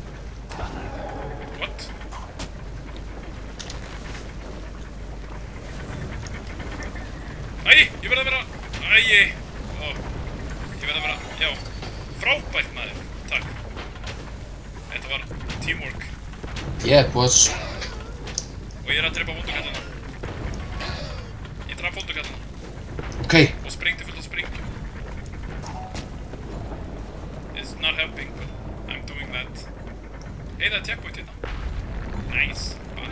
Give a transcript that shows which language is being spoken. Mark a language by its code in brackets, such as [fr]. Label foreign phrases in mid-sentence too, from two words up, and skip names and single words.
[is] What? Æ, ég verð að vera... Æ, ó. Ég verð að vera... Já. Frábært maður. Takk. Þetta var teamwork. [en] Yeah, boss. [is] Og ég er að drepa vondukallina. Ég draf vondukallina. Ok. Og sprengdi fullt af sprengjum. [en] It's not helping, but I'm doing that. [is] Hey, það er checkpoint hérna. Nice.